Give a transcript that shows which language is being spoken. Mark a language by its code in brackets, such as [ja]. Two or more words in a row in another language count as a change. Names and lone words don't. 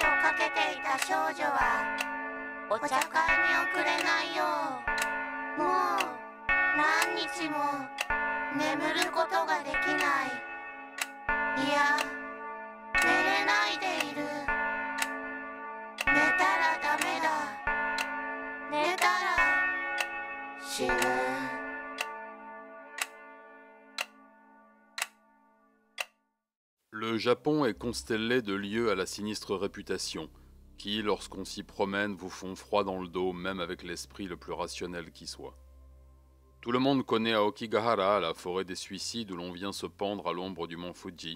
[ja] かけていた少女はお茶会に遅れないよう、もう何日も眠ることができない。いや、寝れないでいる。寝たらダメだ。寝たら死ぬ。 [fr] Le Japon est constellé de lieux à la sinistre réputation, qui, lorsqu'on s'y promène, vous font froid dans le dos, même avec l'esprit le plus rationnel qui soit. Tout le monde connaît Aokigahara, la forêt des suicides où l'on vient se pendre à l'ombre du mont Fuji.